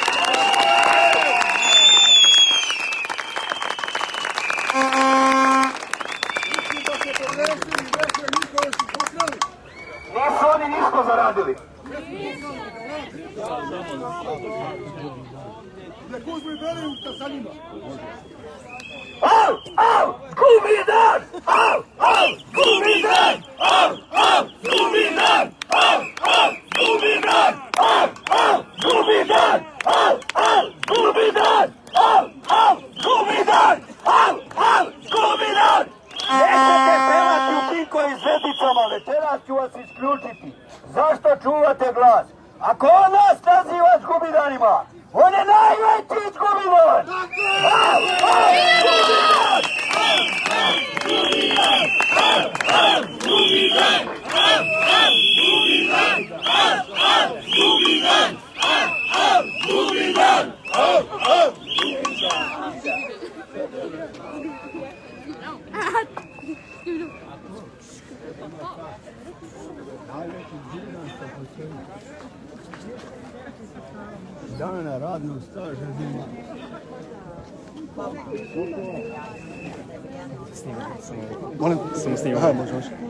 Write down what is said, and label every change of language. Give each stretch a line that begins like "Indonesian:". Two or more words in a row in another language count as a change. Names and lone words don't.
Serbian: Nisu oni ništa zaradili. Nek uzmu i bere sa njima. Au, au, gumidan! Au, au, gumidan! Au, au, gumidan! Au, au, gumidan! Au, au, gumidan! Au, au, gumidan! Au, au, gumidan! Au, au, gumidan! Nećete pevati u tim koizvedicama, večeras ću vas isključiti. Zašto čuvate glas? Ako on nas naziva gumidanima, on je najveći gumidan! Au, au, gumidan! Au, au, gumidan! Au, au, gumidan! Au, au, gumidan! Au, au, gumidan! Au, au, gumidan! Au, au, Dana radnog staža ima. Molim, samo snimam. Aha, može.